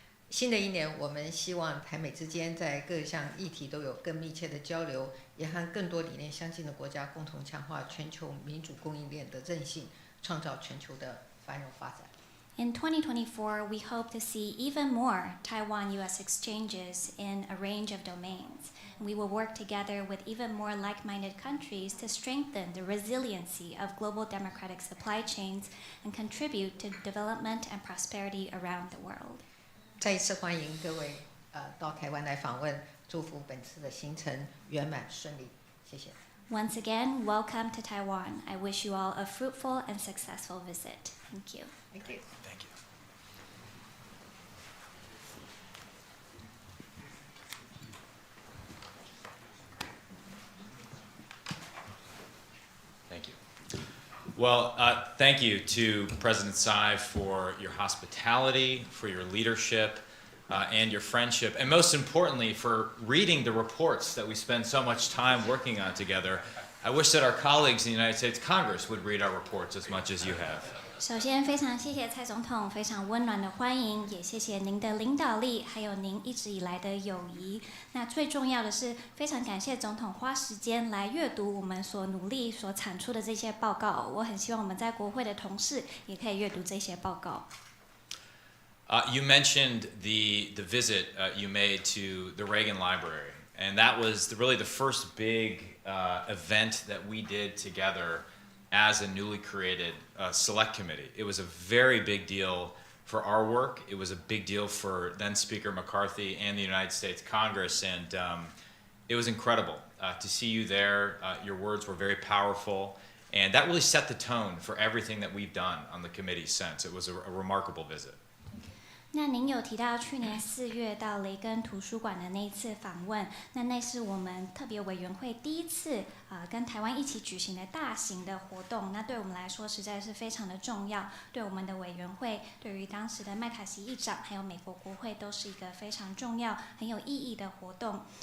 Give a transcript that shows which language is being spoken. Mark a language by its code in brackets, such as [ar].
[zh] 新的一年，我们希望台美之间在各项议题都有更密切的交流，也和更多理念相近的国家共同强化全球民主供应链的韧性，创造全球的繁荣发展。 [en] In 2024, we hope to see even more Taiwan-U.S. exchanges in a range of domains. We will work together with even more like-minded countries to strengthen the resiliency of global democratic supply chains and contribute to development and prosperity around the world. 再一次欢迎各位到台湾来访问，祝福本次的行程圆满顺利，谢谢。 Once again, welcome to Taiwan. I wish you all a fruitful and successful visit. Thank you. Thank you. Thank you. Thank you. Well, thank you to President Tsai for your hospitality, for your leadership, and your friendship, and most importantly, for reading the reports that we spend so much time working on together. I wish that our colleagues in the United States Congress would read our reports as much as you have. [zh] 首先，非常谢谢蔡总统非常温暖的欢迎，也谢谢您的领导力，还有您一直以来的友谊。那最重要的是，非常感谢总统花时间来阅读我们所努力所产出的这些报告。我很希望我们在国会的同事也可以阅读这些报告。 [en] You mentioned the visit you made to the Reagan Library, and that was really the first big event that we did together as a newly created select committee. It was a very big deal for our work. It was a big deal for then Speaker McCarthy and the United States Congress, and it was incredible to see you there. Your words were very powerful, and that really set the tone for everything that we've done on the committee since. It was a remarkable visit. [zh] 那您有提到去年4月到雷根图书馆的那一次访问，那是我们特别委员会第一次跟台湾一起举行的大型的活动。那对我们来说实在是非常的重要，对我们的委员会，对于当时的麦卡锡议长还有美国国会都是一个非常重要、很有意义的活动。